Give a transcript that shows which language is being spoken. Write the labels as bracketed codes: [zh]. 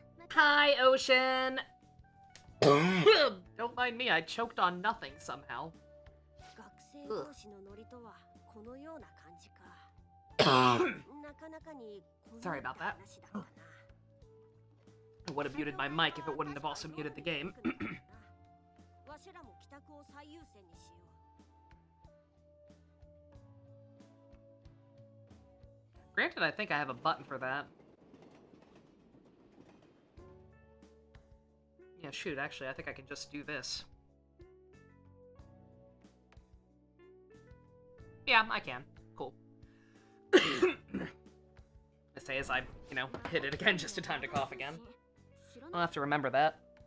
[en] Hi, Ocean! Don't mind me, I choked on nothing somehow. [ja] 学生同士のノリとはこのような感じか。なかなかにこの [en] Sorry about that. [ja] 話だったな。 [en] I would have muted my mic if it wouldn't have also muted the game. [ja] わしらも帰宅を最優先にしよう。 [en] Granted, I think I have a button for that. Yeah, shoot, actually, I think I can just do this. Yeah, I can. Cool. I say as I, hit it again just in time to cough again. I'll have to remember that.